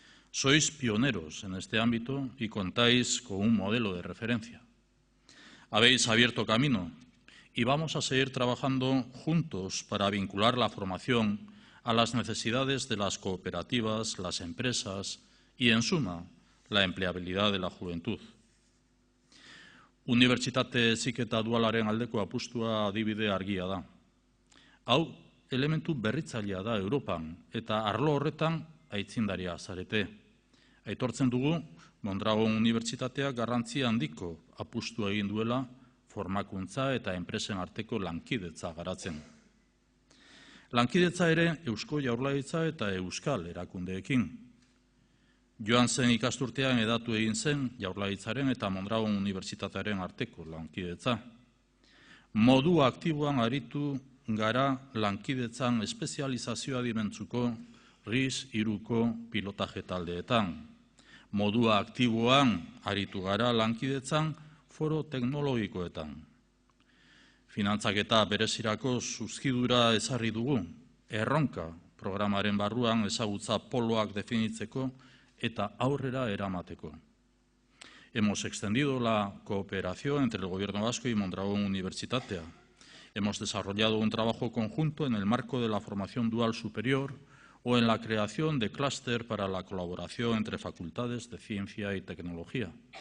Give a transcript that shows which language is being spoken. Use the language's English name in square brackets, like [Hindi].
[Spanish] Sois pioneros en este ámbito y contáis con un modelo de referencia. Habéis abierto camino y vamos a seguir trabajando juntos para vincular la formación a las necesidades de las cooperativas, las empresas y, en suma, la empleabilidad de la juventud. [Basque] Unibertsitate heziketa dualaren aldeko apustua adibide argia da. Hau, elementu berritzailea da Europan eta arlo horretan aitzindaria zarete. Aitortzen dugu, Mondragon Unibertsitateak garrantzia handiko apustua egin duela formakuntza eta enpresen arteko lankidetza garatzen. Lankidetza ere Eusko Jaurlaritza eta Euskal erakundeekin. Joan zen ikasturtean hedatu egin zen Jaurlaritzaren eta Mondragon Unibertsitatearen arteko lankidetza. Modu aktiboan aritu gara lankidetzan espezializazioa dimentzuko RIS 3ko pilotaje taldeetan. Modua aktiboan aritu gara lankidetzan foro teknologikoetan. Finantzaketa berezirako zuzkidura ezarri dugu, erronka programaren barruan ezagutza poloak definitzeko eta aurrera eramateko. [Spanish] Hemos extendido la cooperación entre el Gobierno vasco y Mondragon Unibertsitatea. Hemos desarrollado un trabajo conjunto en el marco de la formación dual superior o en la creación de clúster para la colaboración entre facultades de ciencia y tecnología.